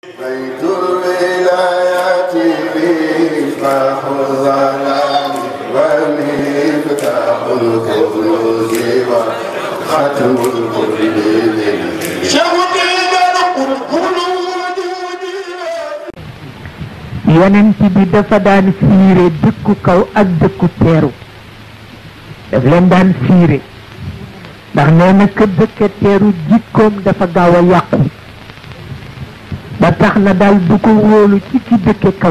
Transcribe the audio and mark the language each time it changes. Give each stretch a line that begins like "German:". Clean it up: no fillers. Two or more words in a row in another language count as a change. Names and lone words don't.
Arabic: بيت الولايات مفتاح الظلام ومفتاح الكنوز وختم القلوب
Wolof: yonent bi dafa daan fiire dëkku kaw ak dëkku teeru daf leen daan fiire ndax nee na ka dëkke teeru jikkoom dafa gaaw a yàqu ba tax na daal du ko wóolu ci ki dëkke kaw